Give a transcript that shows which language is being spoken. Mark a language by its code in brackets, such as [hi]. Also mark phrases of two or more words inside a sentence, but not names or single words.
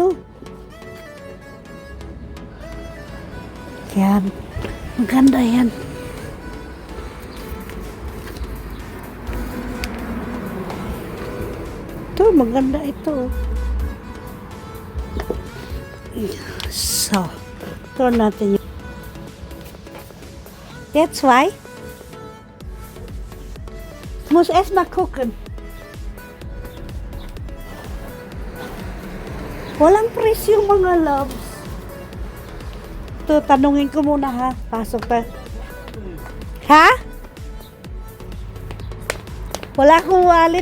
[tl] Magkano kaya ito? Yan. Maganda yan. Ito, maganda ito. So, turn natin yung... [en] That's why. [de] Muss erstmal gucken. [tl] Walang presyo mga loves. Ito, tanungin ko muna ha. Pasok pa. Ha? Wala akong wallet.